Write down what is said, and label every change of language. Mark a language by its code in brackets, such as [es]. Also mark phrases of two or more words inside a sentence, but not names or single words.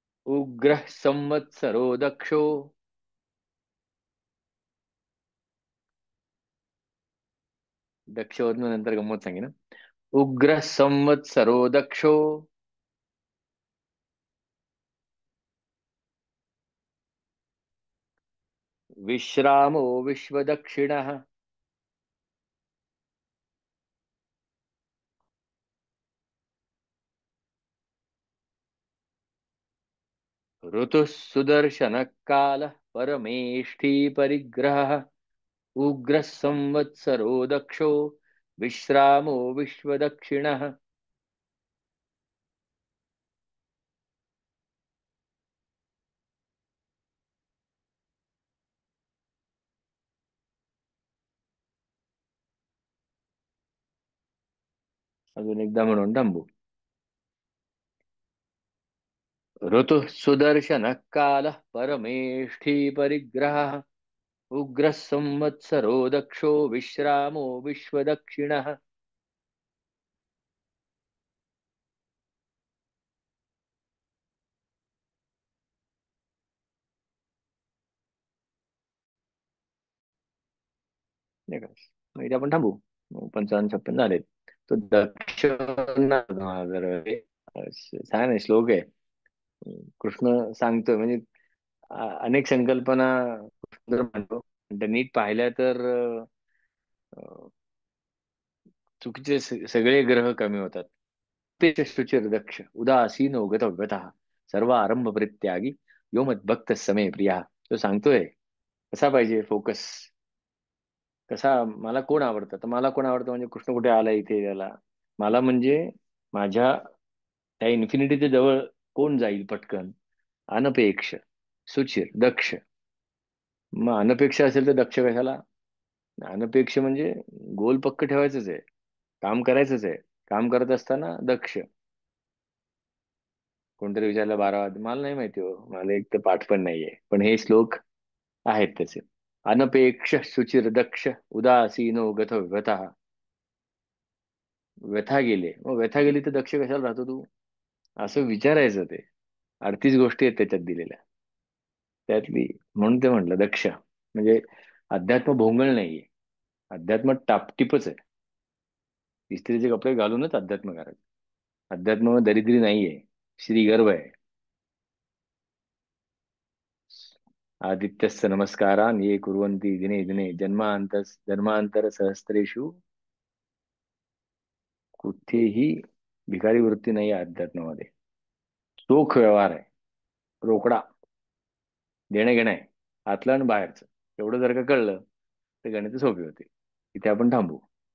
[sa] उग्रः संवत्सरो दक्षो. [mr] दक्षवरून नंतर गंमत सांगे ना. [sa] उग्रः संवत्सरो दक्षो. विश्रामो विश्वदक्षिणः. ऋतुः सुदर्शनः कालः परमेष्ठी परिग्रहः. उग्रः संवत्सरो दक्षो विश्रामो विश्वदक्षिणः. [mr] अजून एकदा म्हणून थांबू. [sa] ऋतुः सुदर्शनः कालः परमेष्ठी परिग्रहः. उग्रः संवत्सरो दक्षो विश्रामो विश्वदक्षिणः. [mr] नाही का. मग इथे आपण थांबू. 55-56 झालेत. तो दक्ष छान आहे, श्लोक आहे. कृष्ण सांगतोय म्हणजे अनेक संकल्पना कृष्ण जर म्हणतो, पण त्या नीट पाहिल्या तर अ, चुकीचे सगळे ग्रह कमी होतात. [sa] ते शुचिर दक्ष उदासीनो गतव्यतः सर्व आरंभ परित्यागी यो मद्भक्त समे प्रिया. [mr] तो सांगतोय कसा पाहिजे फोकस. कसा मला कोण आवडतं, तर मला कोण आवडतं म्हणजे कृष्ण कुठे आला इथे त्याला. मला म्हणजे माझ्या त्या इन्फिनिटीच्या जवळ कोण जाईल पटकन. [sa] अनपेक्ष सुचिर दक्ष. [mr] मग अनपेक्ष असेल तर दक्ष कशाला. अनपेक्ष म्हणजे गोल पक्क ठेवायचंच आहे. काम करायचंच आहे. काम करत असताना दक्ष. कोणतरी विचारलं 12 वाजता, मला नाही माहिती हो, मला एक तर पाठ पण नाहीये, पण हे श्लोक आहेत त्याचे. अनपेक्ष सुचिर दक्ष उदासीनो गत व्यथा. व्यथा गेले, मग व्यथा गेली तर दक्ष कशाला राहतो तू, असं विचारायचं ते. 38 गोष्टी आहेत त्याच्यात दिलेल्या, त्यातली म्हणून ते म्हटलं दक्ष म्हणजे अध्यात्म भोंगळ नाहीये. अध्यात्म टापटीपच आहे. इस्त्रीचे कपडे घालूनच अध्यात्म करायचं. अध्यात्म दरिद्री नाहीये, श्रीगर्भ आहे. [sa] आदित्यस्य नमस्कारान् ये कुर्वन्ति दिने दिने जन्मांतर सहस्रेषु. [mr] कुठेही भिकारी वृत्ती नाही आहे अध्यात्मामध्ये. चोख व्यवहार आहे, रोकडा देणं घेणं आहे, आतलं आणि बाहेरचं. एवढं जर का कळलं तर गणित सोपी होते. इथे आपण थांबू.